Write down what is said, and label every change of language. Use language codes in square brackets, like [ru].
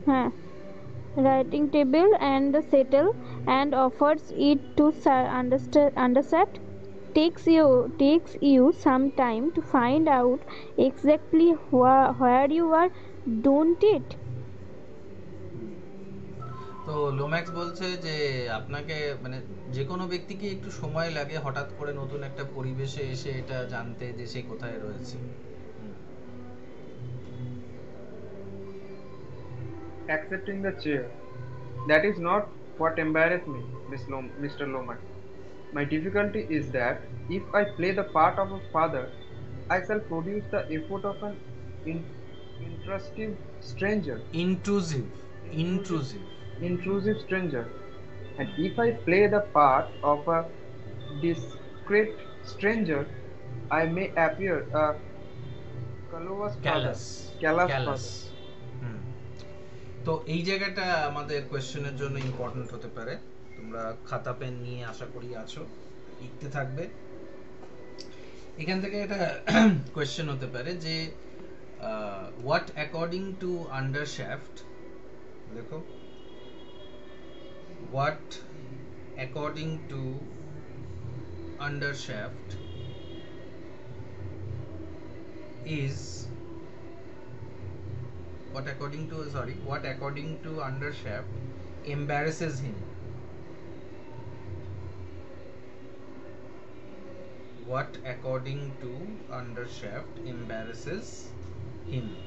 [en] huh, writing table and the settle, and offers it to Underset. Takes you some time to find out exactly where you are, don't it? হুম। [bn] তো লোম্যাক্স বলছে যে আপনাকে মানে যে কোনো ব্যক্তিকে একটু সময় লাগে হঠাৎ করে নতুন একটা পরিবেশে এসে এটা জানতে যে সে কোথায় রয়েছে। হুম, [en] Accepting the chair. That is not what embarrassed me, Mr. Lomax. My difficulty is that if I play the part of a father, I shall produce the effort of an intrusive stranger. intrusive, Intrusive, intrusive. intrusive stranger. And hmm, if I play the part of a discreet stranger, I may appear a callous father. Callous, Callous callous. father. হুম। [bn] তো এই জায়গাটা আমাদের কোয়েশ্চেনের জন্য important হতে পারে। তোমরা খাতা pen নিয়ে আশা করি আছো, লিখতে থাকবে। এখান থেকে এটা কোয়েশ্চেন হতে পারে যে [en] what according to Undershaft, [bn] দেখো [en] What according to Undershaft is what according to Undershaft embarrasses him. What according to Undershaft embarrasses him.